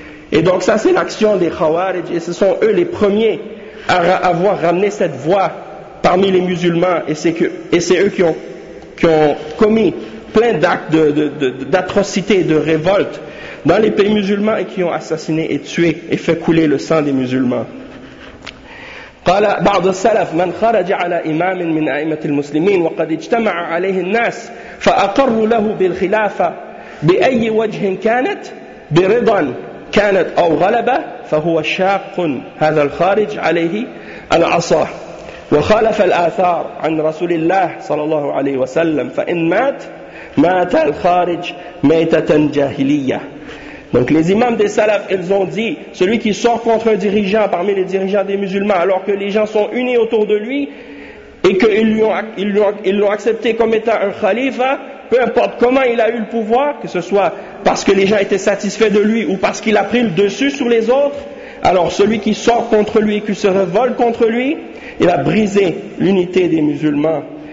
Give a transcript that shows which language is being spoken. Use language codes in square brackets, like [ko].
[fr] Et donc ça, c'est l'action des Khawarij. Et ce sont eux les premiers à avoir ramené cette voie parmi les musulmans. Et c'est eux qui ont commis plein d'actes d'atrocités, de révoltes dans les pays musulmans et qui ont assassiné et tué et fait couler le sang des musulmans. [ar] قال بعض السلف من خرج على إمام من أئمة المسلمين وقد اجتمع عليه الناس فأقر له بالخلافة بأي وجه كانت برضا كانت أو غلبة فهو شاق هذا الخارج عليه العصا وخالف الآثار عن رسول الله صلى الله عليه وسلم فإن مات مات الخارج ميتة جاهلية. [fr] Donc les imams des salafs, ils ont dit, celui qui sort contre un dirigeant parmi les dirigeants des musulmans, alors que les gens sont unis autour de lui, et qu'ils l'ont accepté comme étant un khalifa, peu importe comment il a eu le pouvoir, que ce soit parce que les gens étaient satisfaits de lui, ou parce qu'il a pris le dessus sur les autres, alors celui qui sort contre lui, qui se révolte contre lui, il a brisé l'unité des musulmans.